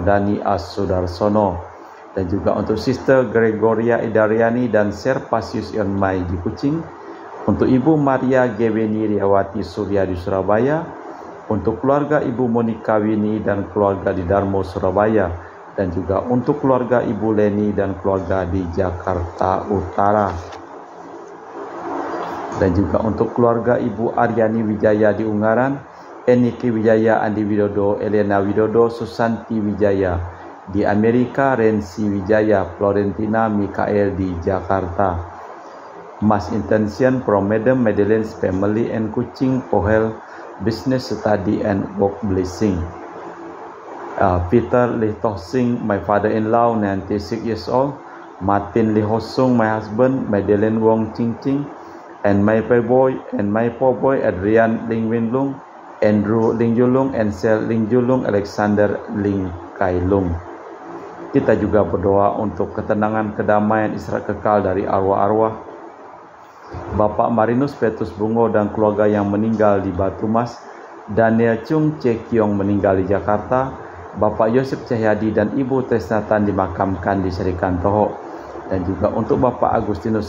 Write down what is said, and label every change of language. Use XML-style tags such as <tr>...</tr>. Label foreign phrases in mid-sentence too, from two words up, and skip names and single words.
<id>Dani As Sudarsono, dan juga untuk Sister Gregoria Idariani dan Serpasius Yonmai di Kucing, untuk Ibu Maria Geweni Riawati Surya di Surabaya, untuk keluarga Ibu Monika Wini dan keluarga di Darmo Surabaya, dan juga untuk keluarga Ibu Leni dan keluarga di Jakarta Utara, dan juga untuk keluarga Ibu Aryani Wijaya di Ungaran, Eniki Wijaya, Andi Widodo, Elena Widodo, Susanti Wijaya di Amerika, Rensi Wijaya, Florentina Mikael di Jakarta.</id> <en>Mass intention from Madam Madeleine's family and Kucing for health, business, study and work blessing. Peter Lee Toh Sing, my father-in-law, 96 years old. Martin Lee Ho Sung, my husband. Madeleine Wong Ching Ching, and my poor boy Adrian Ling Win Lung, Andrew Ling Julung, Ansel Ling Julung, Alexander Ling Kai Lung.</en> <id>Kita juga berdoa untuk ketenangan, kedamaian, istirahat kekal dari arwah-arwah Bapak Marinus Petrus Bungo dan keluarga yang meninggal di Batu Mas, Daniel Chung Cekiong meninggal di Jakarta, Bapak Yosef Cahyadi dan Ibu Tresnatan dimakamkan di Serikan Toho, dan juga untuk Bapak Agustinus</id>